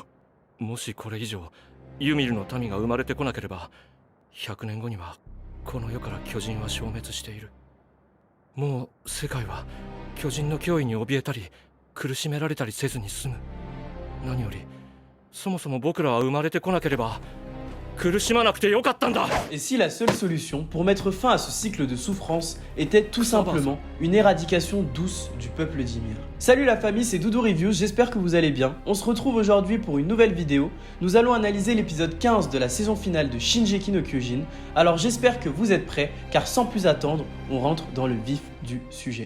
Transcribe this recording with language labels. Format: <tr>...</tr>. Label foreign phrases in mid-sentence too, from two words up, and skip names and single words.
<ja>もしこれ以上ユミルの民が生まれてこなければ、100年後にはこの世から巨人は消滅している。もう世界は巨人の脅威に怯えたり苦しめられたりせずに済む。何よりそもそも僕らは生まれてこなければ苦しまなくてよかったんだ。</ja> <fr>Et si la seule solution pour mettre fin à ce cycle de souffrance était tout simplement une éradication douce du peuple d'Ymir. Salut la famille, c'est Doudou Reviews, j'espère que vous allez bien. On se retrouve aujourd'hui pour une nouvelle vidéo. Nous allons analyser l'épisode 15 de la saison finale de Shingeki no Kyojin. Alors j'espère que vous êtes prêts, car sans plus attendre, on rentre dans le vif du sujet.</fr>